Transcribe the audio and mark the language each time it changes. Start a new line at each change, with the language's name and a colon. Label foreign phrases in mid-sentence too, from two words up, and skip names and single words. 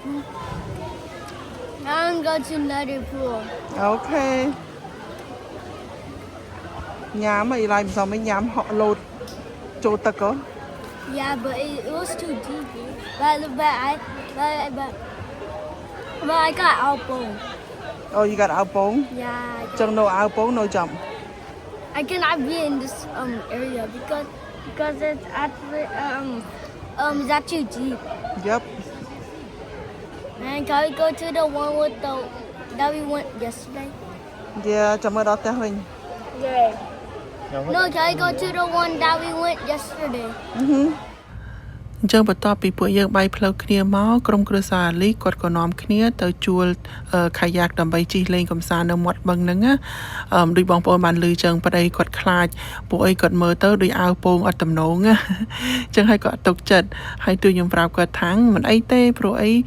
English: I'm going to another pool.
Khmer: អូខេញ៉ាំអីឡើយមិនសមញ៉ាំហក់លោតចូលទឹកហ៎
English: Yeah, but it was too deep. But I got elbow. Oh, you got អាវពង Yeah.
Khmer: ចឹងនៅអាវពងនៅចំ
English: I cannot be in this area because it's actually it's actually deep. Yep And can we go to the one with that we went yesterday?
Khmer: Yeah ចាំមើលដល់ផ្ទះវិញ
English: Yeah. No, can we go to the one that we went yesterday?
Khmer: អញ្ចឹងបន្ទាប់ពីពួកយើងបាយផ្លូវគ្នាមកក្រុមគ្រួសារអាលីគាត់ក៏នាំគ្នាទៅជួលខាយ៉ាកដើម្បីជិះលេងកម្សាន្តនៅមាត់បឹងហ្នឹងណាដូចបងប្អូនបានឮចឹងប្តីគាត់ខ្លាចពួកអីគាត់មើលទៅដូចអាវពងអត់តំណងណាអញ្ចឹងហើយគាត់ទុកចិត្តហើយទូខ្ញុំប្រាប់គាត់ថាមិនអីទេព្រោះអី